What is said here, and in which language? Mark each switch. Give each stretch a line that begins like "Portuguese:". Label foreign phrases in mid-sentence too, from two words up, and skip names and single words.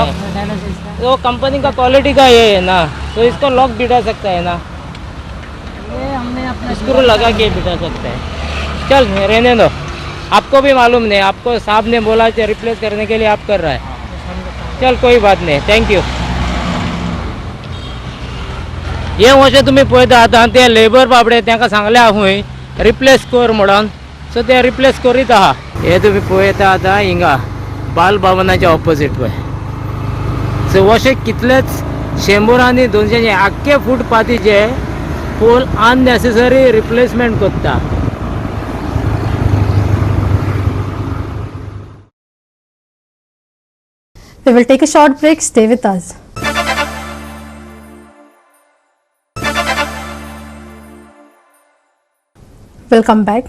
Hindi: डायनोस इसका. तो कंपनी का क्वालिटी का ये है ना, तो इसको लॉक बिठा सकता है ना, ये हमने अपना स्क्रू लगा के बिठा सकता है. चल रहने दो, आपको भी मालूम नहीं, आपको साहब ने बोला कि रिप्लेस करने के लिए आप कर रहा है. चल कोई बात नहीं,
English: thank you.
Konkani: हे अशें तुमी पळयता आतां ते लेबर बाबडे तांकां सांगलें हांवें रिप्लेस कर म्हणून. सो ते रिप्लेस करीत आहा. हे तुमी पळयता आतां हिंगा बाल भवनाच्या ऑपोजीट पळय. सो अशें कितलेच 100 आनी 200 आख्खे फुटपाथीचे पोल
English: unnecessary replacement
Konkani: कोत्ता.
English: We will take a short break. Stay with us. Welcome back.